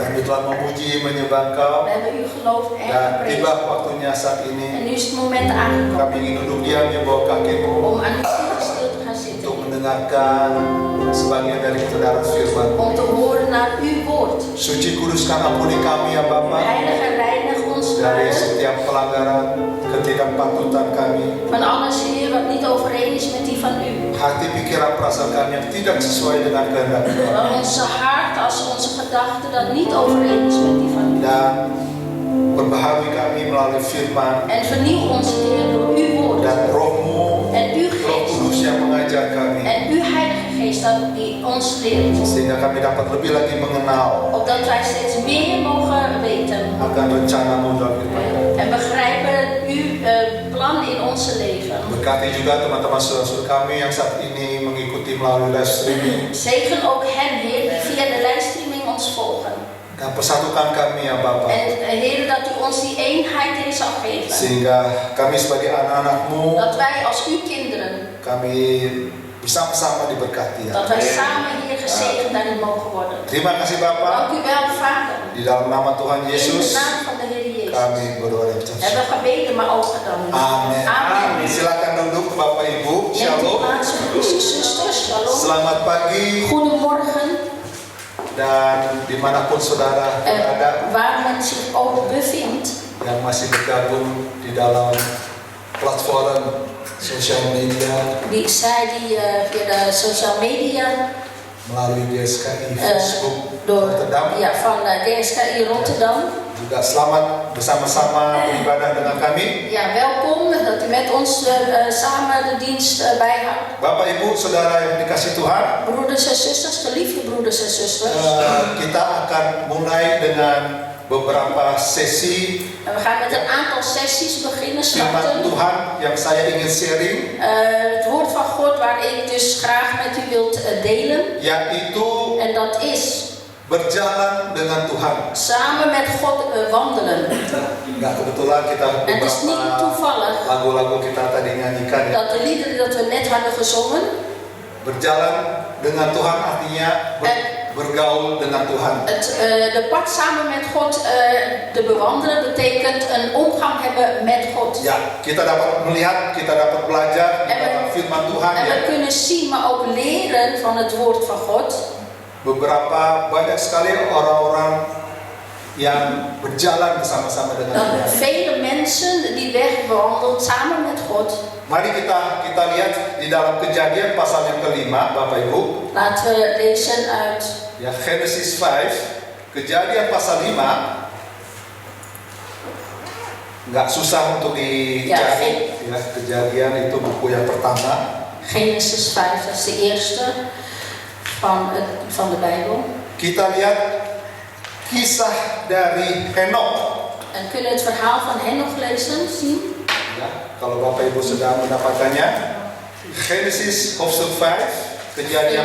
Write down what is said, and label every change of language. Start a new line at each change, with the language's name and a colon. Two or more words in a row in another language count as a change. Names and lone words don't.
Indonesian: telah memuji, menyembah Engkau.
Dutch: We hebben u geloofd en
Indonesian: Dan tiba
Dutch: geprezen.
Indonesian: waktunya saat
Dutch: En
Indonesian: ini
Dutch: nu is het moment aangekomen
Indonesian: kami ingin duduk diam di bawah kakimu
Dutch: om aan uw voeten stil te gaan
Indonesian: untuk
Dutch: zitten.
Indonesian: mendengarkan sebagian dari kebenaran firman.
Dutch: Om te horen naar uw woord.
Indonesian: Suci kuduskan ampuni kami ya Bapa
Dutch: Heilig en reinig ons,
Indonesian: dari
Dutch: Vader,
Indonesian: setiap pelanggaran, ketidakpatutan kami,
Dutch: van alles, Heer, wat niet overeen is met die van u.
Indonesian: hati pikiran perasaan kami yang tidak sesuai dengan kehendak Engkau.
Dutch: Zowel onze hart als onze gedachten dat niet overeen is met die van u.
Indonesian: Dan perbaharui kami melalui firman
Dutch: En vernieuw ons, Heer, door uw woord.
Indonesian: dan rohmu,
Dutch: En uw
Indonesian: Roh
Dutch: geest.
Indonesian: Kudus yang mengajar kami,
Dutch: En uw Heilige Geest dat die ons leert.
Indonesian: sehingga kami dapat lebih lagi mengenal
Dutch: Opdat wij steeds meer mogen weten.
Indonesian: akan rencanamu dalam hidup kami.
Dutch: En begrijpen uw plan in onze leven.
Indonesian: Berkati juga teman-teman saudara-saudara kami yang saat ini mengikuti melalui
English: live streaming,
Dutch: Zegen ook hen, Heer, die via de livestreaming ons volgen.
Indonesian: dan persatukan kami ya Bapa,
Dutch: En Heer, dat u ons die eenheid in zal geven.
Indonesian: sehingga kami sebagai anak-anakmu,
Dutch: Dat wij als uw kinderen,
Indonesian: kami bersama-sama diberkati ya.
Dutch: dat wij samen hier gezegend daarin mogen worden.
Indonesian: Terima kasih Bapa,
Dutch: Dank u wel, Vader.
Indonesian: di dalam nama Tuhan
Dutch: In de
Indonesian: Yesus
Dutch: naam van de Heer Jezus.
Indonesian: kami berdoa dan berdoa.
Dutch: Hebben we gebeden, maar ook gedaan.
Indonesian: Amin.
Dutch: Amin.
Indonesian: Silakan duduk Bapak Ibu.
Dutch: Neemt u Shalom. plaats, broeders en zusters.
Indonesian: Shalom. Selamat pagi
Dutch: Goedemorgen.
Indonesian: dan dimanapun saudara berada
Dutch: Waar men zich ook bevindt.
Indonesian: yang masih bergabung di dalam platform sosial media
Dutch: Zij die via de
English: social media
Indonesian: melalui DSKI Facebook
Dutch: door, Rotterdam, van DSKI Rotterdam.
Indonesian: juga selamat bersama-sama beribadah dengan kami.
Dutch: Ja, welkom dat u met ons samen de dienst bijhoudt.
Indonesian: Bapak Ibu Saudara yang dikasih Tuhan,
Dutch: Broeders en zusters, geliefde broeders en zusters.
Indonesian: kita akan mulai dengan beberapa sesi
Dutch: En we gaan met een aantal sessies beginnen,
Indonesian: firman
Dutch: starten.
Indonesian: Tuhan yang saya ingin sharing,
Dutch: Het woord van God waar ik dus graag met u wilt delen.
Indonesian: yaitu
Dutch: En dat is
Indonesian: berjalan dengan Tuhan.
Dutch: samen met God wandelen.
Indonesian: Nggak kebetulan kita
Dutch: En het is niet
Indonesian: beberapa
Dutch: toevallig
Indonesian: lagu-lagu kita tadi nyanyikan ya.
Dutch: dat de liederen dat we net hadden gezongen.
Indonesian: Berjalan dengan Tuhan artinya bergaul dengan Tuhan.
Dutch: De pad samen met God te bewandelen betekent een omgang hebben met God.
Indonesian: Ya, kita dapat melihat, kita dapat belajar di dalam firman Tuhan
Dutch: En
Indonesian: ya.
Dutch: we kunnen zien, maar ook leren van het woord van God.
Indonesian: Beberapa banyak sekali orang-orang yang berjalan bersama-sama dengan
Dutch: Dat
Indonesian: Tuhan.
Dutch: vele mensen die weg bewandelen samen met God.
Indonesian: Mari kita lihat di dalam Kejadian pasal yang kelima, Bapak Ibu.
Dutch: Laten we lezen uit
Indonesian: Ya, Genesis 5, Kejadian pasal 5. Nggak susah untuk dicari. Ya, Kejadian itu buku yang pertama.
Dutch: Genesis 5, dat is de eerste van de Bijbel.
Indonesian: Kita lihat kisah dari Henok.
Dutch: En kunnen we het verhaal van Henoch lezen, zien?
Indonesian: Ya, kalau Bapak Ibu sudah mendapatkannya, Genesis hoofdstuk 5, Kejadian